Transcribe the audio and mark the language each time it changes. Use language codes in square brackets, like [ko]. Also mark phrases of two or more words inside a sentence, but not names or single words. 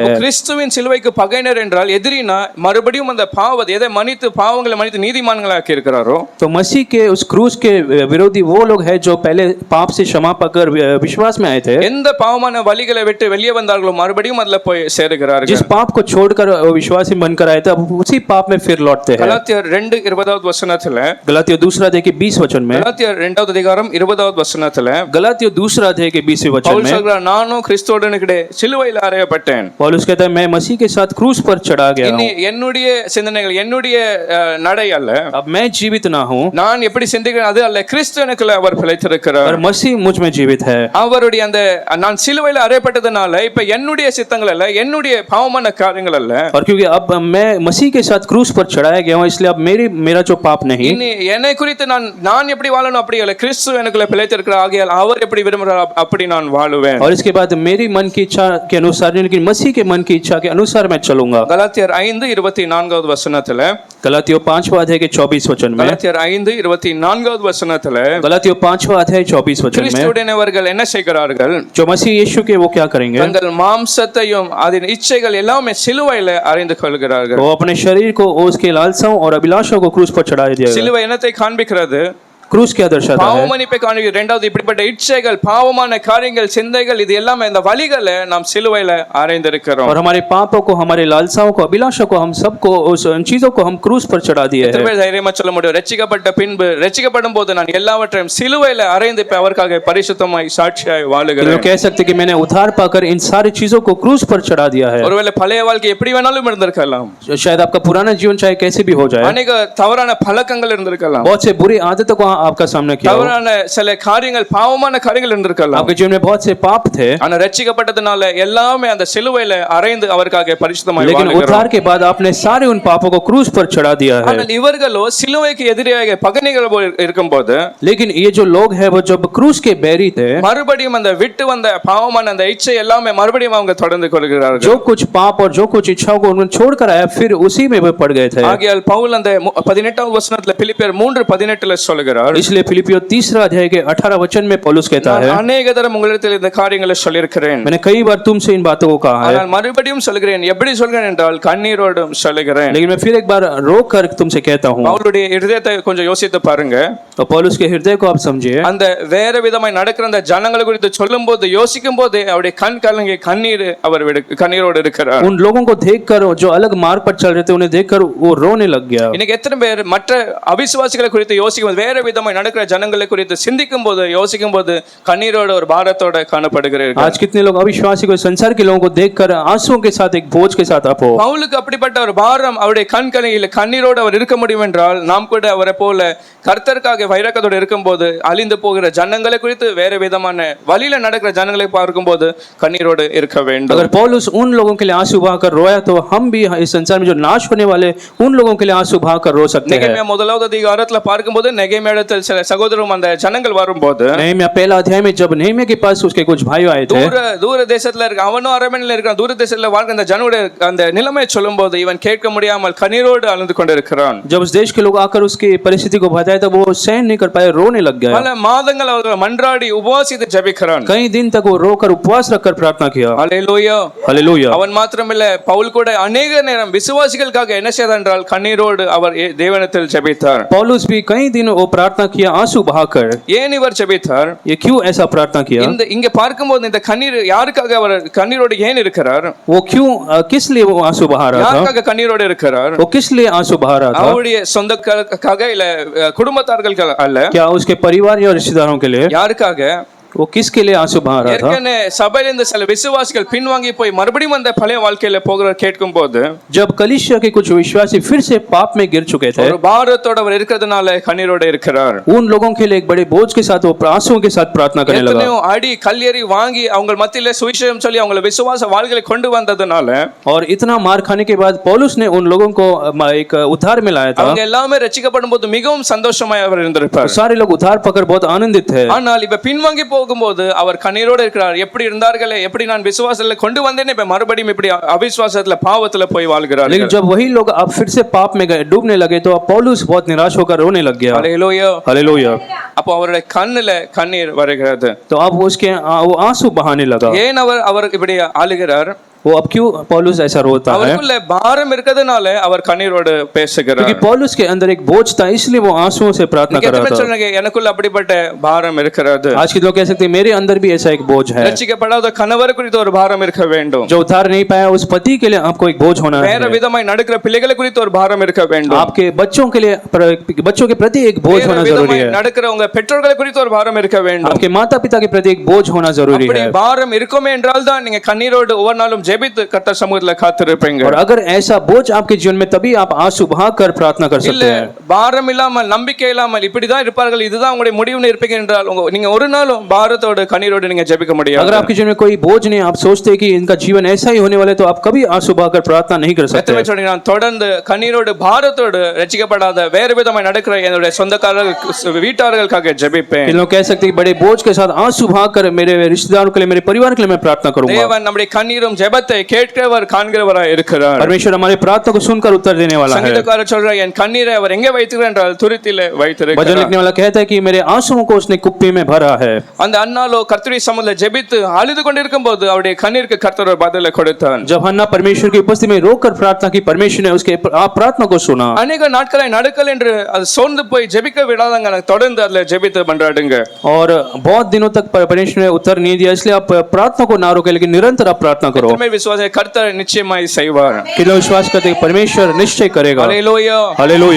[ta] அப்ப [hi] हैं। [ta] கிறிஸ்துவின் சிலுவைக்கு பகைஞர் என்றால் எதிரினா மறுபடியும் அந்த எதை மன்னித்து பாவங்களை மன்னித்து நீதிமான்களாக்கி இருக்கிறாரோ [hi] तो मसीह के उस क्रूस के विरोधी वो लोग हैं जो पहले पाप से क्षमा पाकर विश्वास में आए थे। [ta] எந்த பாவமான வழிகளை விட்டு வெளியே வந்தார்களோ மறுபடியும் அதுல போய் சேருகிறார்கள்। [hi] जिस पाप को छोड़कर विश्वासी बनकर आए थे अब उसी पाप में फिर लौटते हैं। [ta] கலாத்தியர் 2:20 வசனத்துல [hi] गलातियों दूसरा अध्याय के 20 वचन में, [ta] கலாத்தியர் 2வது அதிகாரம் 20வது வசனத்துல [hi] गलातियों दूसरा अध्याय के 20 वचन [ta] பவுல் [hi] में [ta] சொல்றார், நானும் கிறிஸ்துவுடனே சிலுவையில் அறையப்பட்டேன்। [hi] पौलुस कहता है मैं मसीह के साथ क्रूस पर चढ़ा गया [ta] இனி [hi] हूं। [ta] என்னுடைய சிந்தனைகள் என்னுடைய நடை அல்ல, [hi] अब मैं जीवित ना हूं [ta] நான் எப்படி சிந்திக்கிறேன் அது அல்ல, கிறிஸ்து எனக்குள்ள அவர் பிழைத்திருக்கிறார்। [hi] पर मसीह मुझ में जीवित है। [ta] அவருடைய அந்த நான் சிலுவையில் அறையப்பட்டதனால இப்ப என்னுடைய சித்தங்கள் அல்ல, என்னுடைய பாவமான காரியங்கள் அல்ல, [hi] और क्योंकि अब मैं मसीह के साथ क्रूस पर चढ़ाया गया हूं इसलिए अब मेरा जो पाप नहीं, [ta] இனி என்னை குறித்து நான் எப்படி வாழணும் அப்படி அல்ல, கிறிஸ்து எனக்குள்ள பிழைத்திருக்கிறார், ஆகையால் அவர் எப்படி விரும்புகிறார் அப்படி நான் வாழுவேன்। [hi] और इसके बाद मेरी मन की इच्छा के अनुसार नहीं लेकिन मसीह के मन की इच्छा के अनुसार मैं चलूंगा। [ta] கலாத்தியர் 5:24 வசனத்துல, [hi] गलातियों 5वां अध्याय के 24 वचन में, [ta] கலாத்தியர் 5:24 வசனத்துல [hi] गलातियों 5वां अध्याय 24 वचन में, [ta] கிறிஸ்துவுடையவர்கள் என்ன செய்கிறார்கள், [hi] जो मसीह यीशु के वो क्या करेंगे, [ta] தங்கள் மாம்சத்தையும் அதன் இச்சைகள் எல்லாமே சிலுவையில அறிந்து கொள்கிறார்கள்। [hi] वो अपने शरीर को उसके लालसाओं और अभिलाषाओं को क्रूस पर चढ़ा दिया। [ta] சிலுவை என்னத்தை காண்பிக்கிறது, [hi] क्रूस क्या दर्शाता है? [ta] பாவமன்னிப்பை காண்பிக்கிறது। இரண்டாவது இப்படிப்பட்ட இச்சைகள் பாவமான காரியங்கள் சிந்தைகள் இது எல்லாமே இந்த வழிகளை நாம் சிலுவையில அறைந்திருக்கிறோம்। [hi] और हमारे पापों को हमारे लालसाओं को अभिलाषा को हम सबको उन चीजों को हम क्रूस पर चढ़ा दिए [ta] எத்தனை [hi] हैं। [ta] பேர் தைரியமா சொல்ல முடியும், ரட்சிக்கப்பட்ட பின்பு ரட்சிக்கப்படும் போது நான் எல்லாவற்றையும் சிலுவையில அறைந்து இப்ப அவருக்காக பரிசுத்தமாய் சாட்சியாய் [hi] लोग [ta] வாழுகிறேன்। [hi] कह सकते कि मैंने उद्धार पाकर इन सारी चीजों को क्रूस पर चढ़ा दिया है। [ta] ஒருவேளை பழைய வாழ்க்கை எப்படி வேணாலும் இருந்திருக்கலாம், [hi] शायद आपका पुराना जीवन चाहे कैसे भी हो जाए, [ta] அநேக தவறான பழக்கங்கள் இருந்திருக்கலாம், [hi] बहुत से बुरी आदतों को आपका सामना किया हो, [ta] தவறான சில காரியங்கள் பாவமான காரியங்கள் இருந்திருக்கலாம், [hi] आपके जीवन में बहुत से पाप थे, [ta] ஆனா ரட்சிக்கப்பட்டதுனால எல்லாமே அந்த சிலுவையில அறைந்து அவருக்காக பரிசுத்தமாய் [hi] लेकिन [ta] வாழுகிறோம்। [hi] उद्धार के बाद आपने सारे उन पापों को क्रूस पर चढ़ा दिया है। [ta] ஆனால் இவர்களோ சிலுவைக்கு எதிராக பகனிகள் இருக்கும்போது [hi] लेकिन ये जो लोग हैं वो जब क्रूस के बैरी थे, [ta] மறுபடியும் அந்த விட்டு வந்த பாவமான அந்த இச்சை எல்லாமே மறுபடியும் அவங்க தொடர்ந்து கொள்கிறார்கள்। [hi] जो कुछ पाप और जो कुछ इच्छाओं को उन्होंने छोड़कर आया फिर उसी में वे पड़ गए थे। [ta] ஆகையால் பவுல் அந்த 18வது வசனத்துல பிலிப்பியர் 3:18 சொல்கிறார், [hi] इसलिए फिलिपियों 3 अध्याय के 18 वचन में पौलुस कहता है, [ta] அநேக தரம் உங்களிடத்தில் இந்த காரியங்களை சொல்லியிருக்கிறேன், [hi] मैंने कई बार तुमसे इन बातों को कहा है, [ta] ஆனால் மறுபடியும் சொல்கிறேன்। எப்படி சொல்கிறேன் என்றால் கண்ணீரோடும் சொல்கிறேன்। [hi] लेकिन मैं फिर एक बार रोक कर तुमसे कहता हूँ। [ta] அவருடைய இருதயத்தை கொஞ்சம் யோசித்து பாருங்க। [hi] तो पौलुस के हृदय को आप समझिए, [ta] அந்த வேற விதமாய் நடக்கிற அந்த ஜனங்களை குறித்து சொல்லும் போது யோசிக்கும் போது அவருடைய கண் கலங்கி கண்ணீரோடு இருக்கிறார்। [hi] उन लोगों को देखकर जो अलग मार्ग पर चल रहे थे उन्हें देखकर वो रोने लग गया। [ta] இன்னைக்கு எத்தனை பேர் மற்ற அவிசுவாசிகளை குறித்து யோசிக்கும் போது வேற விதமாய் நடக்கிற ஜனங்களை குறித்து சிந்திக்கும் போது யோசிக்கும் போது கண்ணீரோட ஒரு பாரத்தோட காணப்படுகிறீர்கள்। [hi] आज कितने लोग अविश्वासी को संसार के लोगों को देखकर आंसुओं के साथ एक बोझ के साथ आप हो। [ta] பவுலுக்கு அப்படிப்பட்ட ஒரு பாரம் அவருடைய கண் கலங்கில கண்ணீரோடு அவர் இருக்க முடியும் என்றால் நாம் கூட அவரை போல கர்த்தருக்காக வைராக்கத்தோடு இருக்கும்போது அழிந்து போகிற ஜனங்களை குறித்து வேற விதமான வழியில நடக்கிற ஜனங்களை பார்க்கும்போது கண்ணீரோடு இருக்க வேண்டும்। [hi] अगर पौलुस उन लोगों के लिए आंसू बहाकर रोया तो हम भी इस संसार में जो नाश होने वाले उन लोगों के लिए आंसू बहाकर रो सकते हैं। [ta] நெகேமியா முதலாவது அதிகாரத்துல பார்க்கும்போது நெகேமியாவிடத்தில் சில சகோதரரும் அந்த ஜனங்கள் வரும்போது [hi] नहम्याह पहला अध्याय में जब नहम्याह के पास उसके कुछ भाई आए थे, [ta] தூர தேசத்துல இருக்க அவனும் அரண்மனையில இருக்கான், தூர தேசத்துல வாழ்க்கை அந்த ஜனங்களுடைய அந்த நிலைமை சொல்லும் போது இவன் கேட்க முடியாமல் கண்ணீரோடு அழுது கொண்டிருக்கிறான்। [hi] जब उस देश के लोग आकर उसकी परिस्थिति को बताए तब वो सहन नहीं कर पाए, रोने लग गए। [ta] பல மாதங்கள் அவர்கள் மன்றாடி உபவாசித்து ஜெபிக்கிறான்। [hi] कई दिन तक वो रोकर उपवास रखकर प्रार्थना किया। [ta] ஹல்லேலூயா [hi] हालेलुया। [ta] அவன் மாத்திரமில்ல பவுல் கூட अनेक நேரம் விசுவாசிகளுக்காக என்ன செய்தார் என்றால் கண்ணீரோடு அவர் தேவனிடத்தில் ஜெபித்தார்। [hi] पौलुस भी कई दिन वो प्रार्थना किया आंसू बहाकर। [ta] ஏன் இவர் ஜெபித்தார்? [hi] ये क्यों ऐसा प्रार्थना किया? [ta] இங்க பார்க்கும்போது இந்த கண்ணீர் யாருக்காக அவர் கண்ணீரோடு ஏன் இருக்கிறார்? [hi] वो क्यों किस लिए वो आंसू बहा रहा था? [ta] யாருக்காக கண்ணீரோடு இருக்கிறார்? [hi] वो किस लिए आंसू बहा रहा था? [ta] அவருடைய சொந்தக்காக இல்ல குடும்பத்தார்களுக்கு அல்ல, [hi] क्या उसके परिवार या रिश्तेदारों के लिए? [ta] யாருக்காக? [hi] वो किसके लिए आंसू बहा रहा था? [ta] ஏற்கனவே சபையிலிருந்து சில விசுவாசிகள் பின்வாங்கி போய் மறுபடியும் அந்த பழைய வாழ்க்கையில போகிற கேட்கும் போது [hi] जब कलीसिया के कुछ विश्वासी फिर से पाप में गिर चुके थे, [ta] ஒரு பாரத்தோட அவர் இருக்கிறதுனால கண்ணீரோட இருக்கிறார்। [hi] उन लोगों के लिए एक बड़े बोझ के साथ वो आंसुओं के साथ प्रार्थना करने लगा। [ta] எத்தனையோ அடி கல்லெறி வாங்கி அவங்க மத்தியில சுவிசேஷம் சொல்லி அவங்க விசுவாச வாழ்க்கையை கொண்டு வந்ததுனால [hi] और इतना मार खाने के बाद पौलुस ने उन लोगों को एक उद्धार में लाया था। [ta] அவங்க எல்லாமே ரட்சிக்கப்படும் போது மிகவும் சந்தோஷமாய் அவர் இருந்திருப்பார்। [hi] सारे लोग उद्धार पाकर बहुत आनंदित थे। [ta] ஆனால் இப்ப பின்வாங்கி போகிற போகும்போது அவர் கண்ணீரோடு இருக்கிறார். எப்படி இருந்தார்களே, எப்படி நான் விசுவாசத்துல கொண்டு வந்தேன்னு இப்ப மறுபடியும் இப்படி அவிசுவாசத்துல பாவத்துல போய் வாழ்கிறார். [hi] लेकिन जब वही लोग अब फिर से पाप में गए, डूबने लगे, तो अब पौलुस बहुत निराश होकर रोने लग गया। [ta] ஹல்லேலூயா. [hi] हालेलुया। [ta] அப்போ அவருடைய கண்ணுல கண்ணீர் வருகிறது. [hi] तो अब उसके वो आंसू बहाने लगा। [ta] ஏன் அவர் இப்படி அழுகிறார்? [hi] वो अब क्यों पौलुस ऐसा रोता है? [ta] அவருக்குள்ள பாரம் இருக்கிறதுனால அவர் கண்ணீரோடு பேசுகிறார். [hi] क्योंकि पौलुस के अंदर एक बोझ था, इसलिए वो आंसुओं से प्रार्थना कर रहा था। [ta] எனக்குள்ள அப்படிப்பட்ட பாரம் இருக்கிறது. [hi] आज के लोग कह सकते हैं मेरे अंदर भी ऐसा एक बोझ है। [ta] ரட்சிக்கப்படாத கணவர் குறித்து ஒரு பாரம் இருக்க வேண்டும். [hi] जो उद्धार नहीं पाया उस पति के लिए आपको एक बोझ होना है। [ta] வேற விதமாய் நடக்கிற பிள்ளைகளை குறித்து ஒரு பாரம் இருக்க வேண்டும். [hi] आपके बच्चों के लिए, बच्चों के प्रति एक बोझ होना जरूरी है। [ta] நடக்கிறவங்க பெற்றோர்களை குறித்து ஒரு பாரம் இருக்க வேண்டும். [hi] आपके माता पिता के प्रति एक बोझ होना जरूरी है। [ta] அப்படி பாரம் இருக்குமே என்றால் தான் நீங்க கண்ணீரோடு ஒவ்வொரு நாளும் ஜெபித்து கர்த்தர் சமூகத்துல காத்திருப்பீங்க. [hi] और अगर ऐसा बोझ आपके जीवन में, तभी आप आंसू बहाकर प्रार्थना कर सकते हैं। [ta] பாரம் இல்லாமல் நம்பிக்கை இல்லாமல் இப்படிதான் இருப்பார்கள், இதுதான் உங்களுடைய முடிவுன்னு இருப்பீங்க என்றால் நீங்க ஒரு நாளும் பாரத்தோடு கண்ணீரோடு நீங்க ஜெபிக்க முடியாது. [hi] अगर आपके जीवन में कोई बोझ नहीं, आप सोचते हैं कि इनका जीवन ऐसा ही होने वाला है, तो आप कभी आंसू बहाकर प्रार्थना नहीं कर सकते। [ta] நான் தொடர்ந்து கண்ணீரோடு பாரத்தோடு ரட்சிக்கப்படாத வேறு விதமாய் நடக்கிற என்னுடைய சொந்தக்காரர்கள் வீட்டார்களுக்காக ஜெபிப்பேன். [hi] लोग कह सकते हैं कि बड़े बोझ के साथ आंसू बहाकर मेरे रिश्तेदारों के लिए, मेरे परिवार के लिए मैं प्रार्थना करूंगा। [ta] தேவன் நம்முடைய கண்ணீரும் ஜெபத்தை கேட்கிறவர் காண்கிறவராய் இருக்கிறார். [hi] परमेश्वर हमारे प्रार्थना को सुनकर उत्तर देने वाला है। [ta] சங்கீதக்காரர் சொல்றார், என் கண்ணீரை அவர் எங்கே வைத்திருக்கிறார் என்றால் துருத்திலே வைத்திருக்கிறார். [hi] भजन लिखने वाला कहता है कि मेरे आंसुओं को उसने कुप्पी में भरा है। [ta] அந்த அன்னாலோ கர்த்தருடைய சமூகத்துல ஜெபித்து அழுது கொண்டிருக்கும்போது அவருடைய கண்ணீருக்கு கர்த்தர் ஒரு பதிலை கொடுத்தார். [hi] जब हन्ना परमेश्वर की उपस्थिति में रोकर प्रार्थना की, परमेश्वर ने उसके प्रार्थना को सुना। [ta] अनेक நாட்களை நடக்கல என்று அது சோர்ந்து போய் ஜெபிக்க விடாதங்க, தொடர்ந்து அதுல ஜெபித்து பண்றாடுங்க. [hi] और बहुत दिनों तक परमेश्वर ने उत्तर नहीं दिया, इसलिए आप प्रार्थना को ना रोके, लेकिन निरंतर आप प्रार्थना करो। मैं विश्वास है [ta] கர்த்தர் நிச்சயமாய் செய்வார். [hi] किलो विश्वास करते हैं परमेश्वर निश्चय करेगा। हालेलुया. हालेलुया।